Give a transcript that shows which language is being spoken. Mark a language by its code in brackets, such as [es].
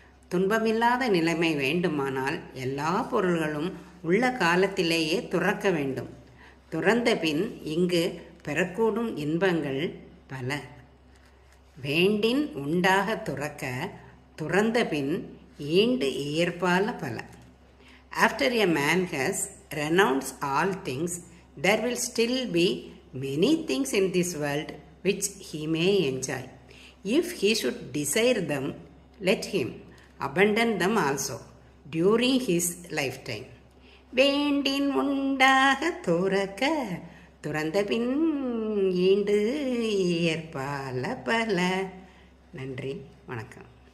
[ta] துன்பமில்லாத நிலைமை வேண்டுமானால் எல்லா பொருள்களும் உள்ள காலத்திலேயே துறக்க வேண்டும். துறந்த பின் இங்கு பெறக்கூடும் இன்பங்கள் பல. வேண்டின் உண்டாக துறக்க துறந்த பின் ஈண்டு இயற்பால பல. [en] After a man has renounced all things, there will still be many things in this world which he may enjoy. If he should desire them, let him abandon them also during his lifetime. [ta] வேண்டின் உண்டாக துறக்க துறந்த பின் ஈண்டு இயற்பால பல. நன்றி, வணக்கம்.